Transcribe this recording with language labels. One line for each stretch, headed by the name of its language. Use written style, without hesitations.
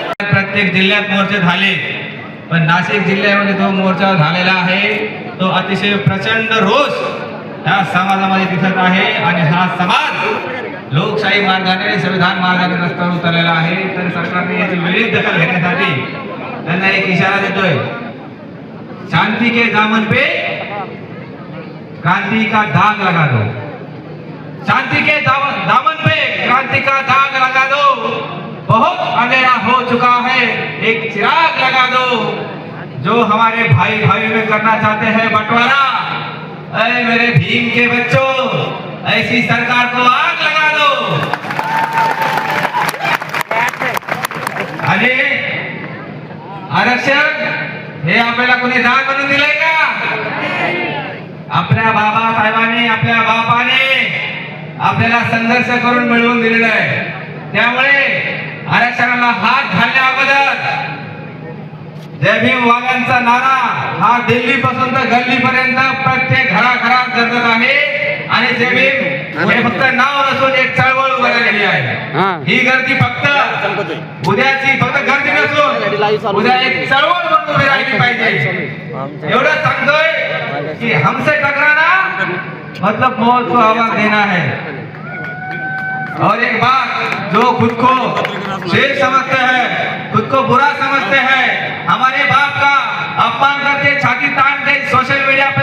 Marathi: प्रत्येक जिल्ह्यात मोर्चे झाले, पण नाशिक जिल्ह्यामध्ये जो मोर्चा झालेला आहे तो अतिशय प्रचंड रोष या समाजामध्ये दिसत आहे. आणि हा समाज लोकशाही मार्गाने, संविधान मार्गाने रस्त्यावर उतरलेला आहे. तर सरकारने याची वेळीच दखल घेण्यासाठी त्यांना एक इशारा देतोय.
Hindi: शांति के दामन पे क्रांति का दाग लगा दो. शांति के दामन पे क्रांति का दाग लगा दो. बहुत अंधेरा हो चुका है, एक चिराग लगा दो. जो हमारे भाई भाई में करना चाहते हैं बंटवारा, अरे मेरे भीम के बच्चों, ऐसी सरकार को आग लगा दो.
Marathi: अरे आरक्षण हे आपल्याला कोणी दाग बनवून दिलंय का? आपल्या बाबासाहेबांनी, आपल्या बापाने आपल्याला संघर्ष करून मिळवून दिलेलं आहे. त्यामुळे आरक्षणाला हात घालण्या अगोदर जय भीम वाल्यांचा नारा हा दिल्ली पासून तर गल्ली पर्यंत प्रत्येक घराघरात गरजत आहे. आणि जय भीम हे फक्त नाव नसून एक चळवळ उभारलेली आहे. ही गर्दी फक्त उद्याची फक्त गर्दी नसून उद्या एक चळवळ म्हणून उभी राहिली पाहिजे. एवढं सांगतोय की
Hindi: हमसे टकराना मतलब मौत को आवाज देना है. और एक बात, जो खुद को शेर समझते हैं, खुद को बुरा समझते हैं, हमारे बाप का अपमान करके छाती तान के सोशल मीडिया